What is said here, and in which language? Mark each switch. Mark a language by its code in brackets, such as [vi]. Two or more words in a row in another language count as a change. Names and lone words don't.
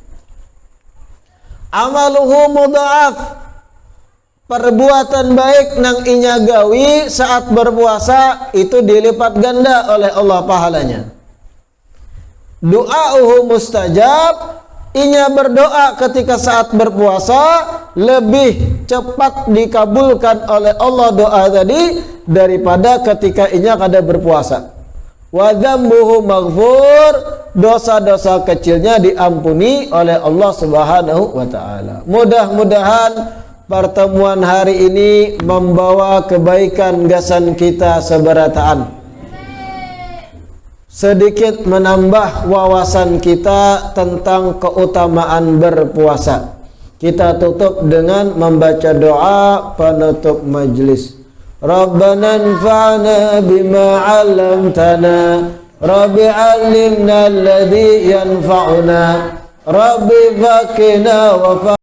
[ar] عمله مضاعف, [id] perbuatan baik [bjn] nang inya gawi [id] saat berpuasa itu dilipat ganda oleh Allah pahalanya. [ar] دعاؤه مستجاب, [id] inya berdoa ketika saat berpuasa lebih cepat dikabulkan oleh Allah doa tadi daripada ketika [bjn] inya kada [id] berpuasa. [ar] وذنبه مغفور, [id] dosa-dosa kecilnya diampuni oleh Allah [ar] سبحانه وتعالى. [id] Mudah-mudahan pertemuan hari ini membawa kebaikan gasan kita seberataan. Sedikit menambah wawasan kita tentang keutamaan berpuasa. Kita tutup dengan membaca doa penutup majlis. [ar] ربنا انفعنا بما علمتنا، ربي علمنا الذي ينفعنا، ربي فقنا و